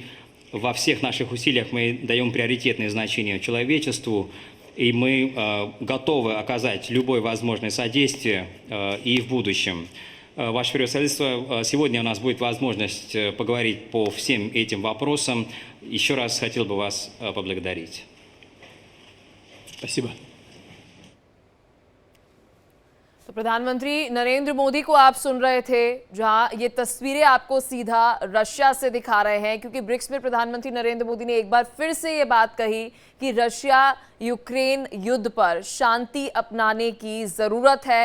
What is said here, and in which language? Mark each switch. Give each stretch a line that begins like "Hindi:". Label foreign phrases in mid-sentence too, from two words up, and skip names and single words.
Russian: Во всех наших усилиях мы даем приоритетное значение человечеству, и мы готовы оказать любое возможное содействие и в будущем. Ваше превосходительство, сегодня у нас будет возможность поговорить по всем этим вопросам. Еще раз хотел бы вас поблагодарить. Спасибо.
Hindi: तो प्रधानमंत्री नरेंद्र मोदी को आप सुन रहे थे, जहां ये तस्वीरें आपको सीधा रशिया से दिखा रहे हैं, क्योंकि ब्रिक्स में प्रधानमंत्री नरेंद्र मोदी ने एक बार फिर से ये बात कही कि रशिया यूक्रेन युद्ध पर शांति अपनाने की जरूरत है।